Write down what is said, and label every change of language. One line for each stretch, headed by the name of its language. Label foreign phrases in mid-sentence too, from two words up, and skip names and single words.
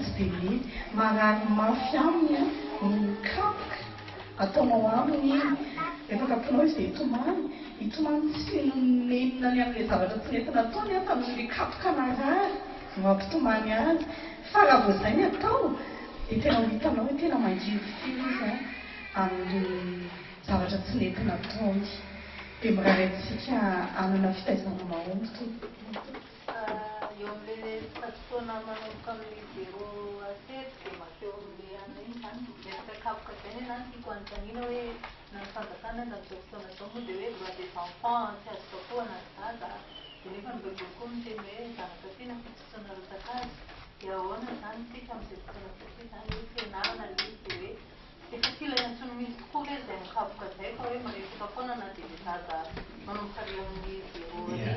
Malagasy: tsy dia mety marary mafy aminy a ny kapoka ataonao aminy iny rehefa kaponao izy dia hitomany tsy nenina ny amin'le zavatra tsy nentina ataony a fa amin'le kapoka marary no mampitomany azy fa raha vao zay ny atao dia tena ho hitanao hoe tena mangirifily izy a amin'le zavatra tsy nentina ataony dia mirary antsika anana fitaizana mahomby to eo amin'le fotoana manomboka amin'ny 0 à 7 dia makeo amin'le ana iny zany resaka kapoka zay ny zany tiako anontanina hoe na ny fanjakana na amin'izao fotoana zao moa dia hoe
French: droit des enfants
Malagasy: tsy azo kapohana ny zaza dia nefa ny baiboly koa miteny hoe zanaka tiana fitsitsona rotaka azy dia ahoana zany tsika amin'izay fotoana satria zany hoe fianarana le izy dia hoe efa tsy ilay antsony misy tokoa hoe zay mikapoka zay fa hoe maresaka foana na dia le zaza manomboka le amin'ny 0